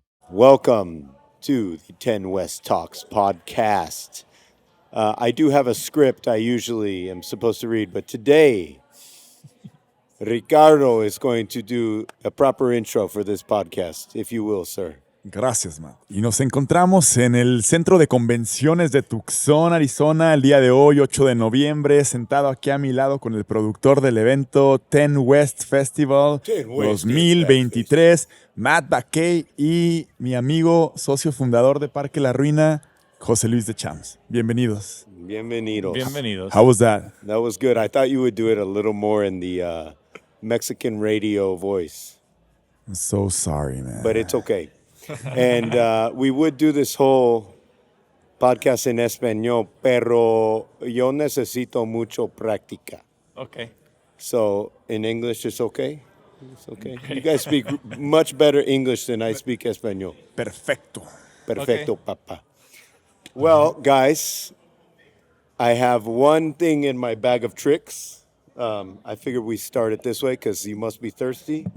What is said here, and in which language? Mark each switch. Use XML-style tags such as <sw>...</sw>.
<en>Welcome to the TENWEST Talks podcast. I do have a script I usually am supposed to read, but today Ricardo is going to do a proper intro for this podcast, if you will, sir.</en> <es>Gracias, Matt. Y nos encontramos en el Centro de Convenciones de Tucson, Arizona, el día de hoy, 8 de noviembre, sentado aquí a mi lado con el productor del evento TENWEST Festival 2023, Matt Baquet, y mi amigo, socio fundador de Parque La Ruina, José Luis de Champs. Bienvenidos. Bienvenidos. Bienvenidos.</es> <en>How was that? That was good. I thought you would do it a little more in the Mexican radio voice. I'm so sorry, man. But it's okay. And we would do this whole podcast</en> <es>en español, pero yo necesito mucho práctica.</es> <en>Okay. So in English, it's okay? It's okay. You guys speak much better English than I speak español.</en> <es>Perfecto. Perfecto, papa.</es> <en>Well, guys, I have one thing in my bag of tricks. I figured we start it this way because you must be thirsty.</en>